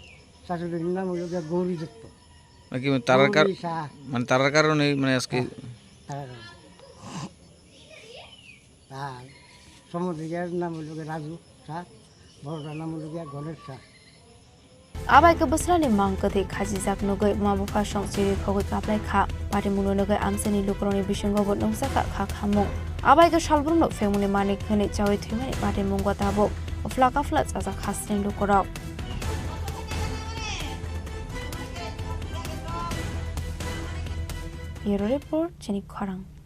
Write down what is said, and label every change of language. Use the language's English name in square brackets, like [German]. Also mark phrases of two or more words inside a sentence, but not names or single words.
[Bangla] শাশুড়ির নাম হলো গৌরী দত্ত নাকি তারার মানে তারার কারণে মানে আজকে আর সমুদ্রের নাম হলো রাজু শাহ বড়টার নাম হলো গণেশ শাহ [Kok Borok] আবাই ke besrani mang ke the khaji jak nugai mabu pha song chiri khogoi kaplai kha pari muno nugai amsani lukroni bisingo bo nongsa ka kha khamung abai ke salbrumno femuni manik khani chawi thimani pari mungwa tabo flaka fla chaja khasrin lukorok [English] Bureau Report [Kok Borok] Chini Khorang